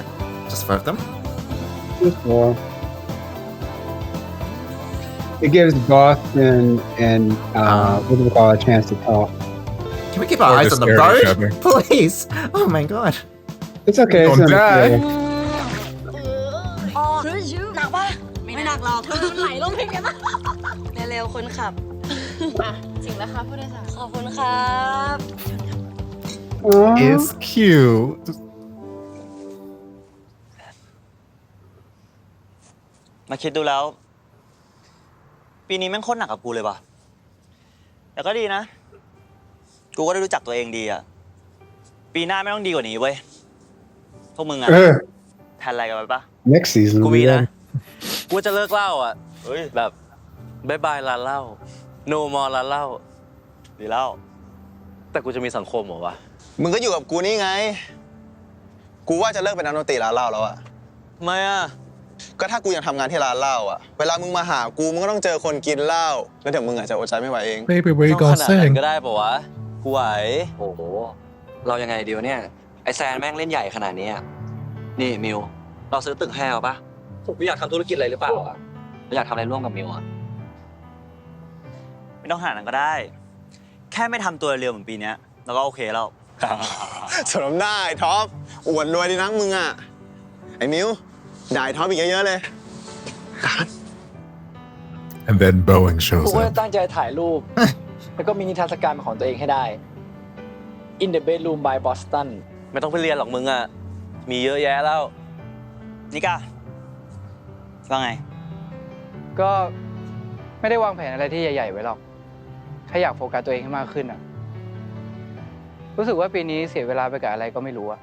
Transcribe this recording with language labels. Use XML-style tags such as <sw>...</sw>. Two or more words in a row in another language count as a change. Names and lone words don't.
<en>Just 4 of them? Just more. It gives Boston and what do we call it, a chance to talk. Can we keep our Or eyes just on the stare at each road? other. Please. Oh my god. It's okay. It's Don't die. understandable.</en> <th>อ๋อหนักปะไม่หนักหรอกไหลลงเพลงกันนะเร็วๆคนขับ จริงแล้วค่ะผู้โดยสาร ขอบคุณครับ</th> <en>Aw. It's cute.</en> <th>มาคิดดูแล้ว ปีนี้แม่งโคตรหนักกับกูเลยว่ะ ไหแต่ก็ดีนะ กูก็ได้รู้จักตัวเองดีอะปีหน้าไม่ต้องดีกว่านี้เว้ย พวกมึงอะแทนอะไรกันไปปะ</th> <en>Next season</en> <th>กูมีนะ</th> <en>yeah.</en> <th>กูจะเลิกเหล้าอ่ะ เฮ้ย แบบบายบายร้านเหล้า</th> <en>no more</en> <th>ร้านเหล้า ดีแล้ว แต่กูจะมีสังคมเหรอวะ มึงก็อยู่กับกูนี่ไง กูว่าจะเลิกเป็นนักดนตรีร้านเหล้าแล้วอะ ทำไมอะ ก็ถ้ากูยังทำงานที่ร้านเหล้าอะเวลามึงมาหากูมึงก็ต้องเจอคนกินเหล้าแล้วเดี๋ยวมึงอาจจะอดใจไม่ไหวเอง</th> <en>Baby, where you</en> <th>ต้องข</th> <en>gonna</en> <th>นาดนั้น</th> <en>sing?</en> <th>ก็ได้ปะวะ กูไหว โอ้โห เรายังไงดีวะเนี่ย ไอแซนแม่งเล่นใหญ่ขนาดนี้อะนี่มิว เราซื้อตึกให้เอาปะผมอยากทำธุรกิจอะไรหรือเปล่าอะเราอยากทำอะไรร่วมกับมิวอะ ไม่ต้องหานั้นก็ได้ แค่ไม่ทำตัวเร็วเหมือนปีเนี้ยแล้วก็โอเคแล้ว สมน้ำหน้าไอ้ท็อปอวดรวยดีนักมึงอะไอ้มิวด่าไอ้ท็อปอีกเยอะๆเลย</th> <en>And then Boeing</en> <th>กู</th> <en>shows</en> <th>ก็จะ</th> <en>up.</en> <th>ตั้งใจถ่ายรูป แล้วก็มีนิทรรศการเป็นของตัวเองให้ได้ In the bedroom by Boston ไม่ต้องไปเรียนหรอกมึงอ่ะ มีเยอะแยะแล้ว นิกาว่าไง ก็ไม่ได้วางแผนอะไรที่ใหญ่ๆไว้หรอกแค่อยากโฟกัสตัวเองให้มากขึ้นอะรู้สึกว่าปีนี้เสียเวลาไปกับอะไรก็ไม่รู้อะ</th>